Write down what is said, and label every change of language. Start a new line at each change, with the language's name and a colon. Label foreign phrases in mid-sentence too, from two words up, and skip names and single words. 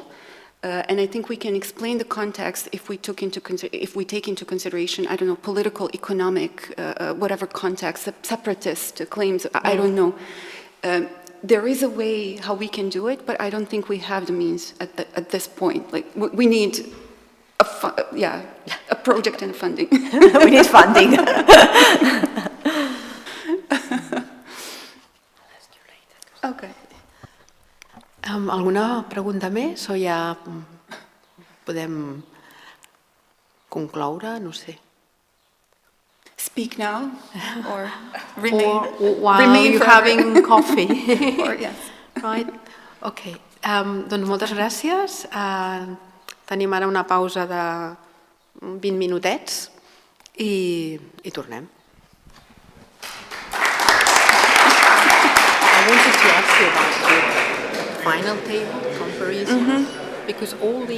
English: And I think we can explain the context if we take into consideration, I don't know, political, economic, whatever context, separatist claims, I don't know. There is a way how we can do it, but I don't think we have the means at this point. Like we need a project and funding. We need funding. Okay.
Catalan: Alguna pregunta més o ja podem concloure? No sé.
English: Speak now or remain, or while you're having coffee. Or, yes. Right?
Catalan: Ok. Doncs moltes gràcies. Tenim ara una pausa de 20 minutets i tornem.
English: I wanted to ask you about the final table comparison, because all the